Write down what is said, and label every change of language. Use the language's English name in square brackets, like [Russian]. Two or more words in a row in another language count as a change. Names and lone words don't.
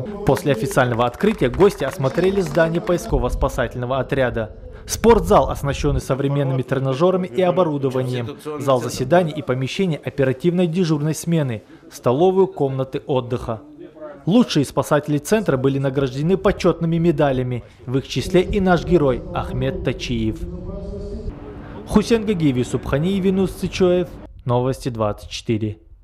[Russian] После официального открытия гости осмотрели здание поисково-спасательного отряда. Спортзал, оснащенный современными тренажерами и оборудованием, зал заседаний и помещение оперативной дежурной смены, столовую, комнаты отдыха. Лучшие спасатели центра были награждены почетными медалями, в их числе и наш герой Ахмед Тачиев. Хусен Гагиев, Юсуп Ханиев, Винус Цичоев, Новости 24.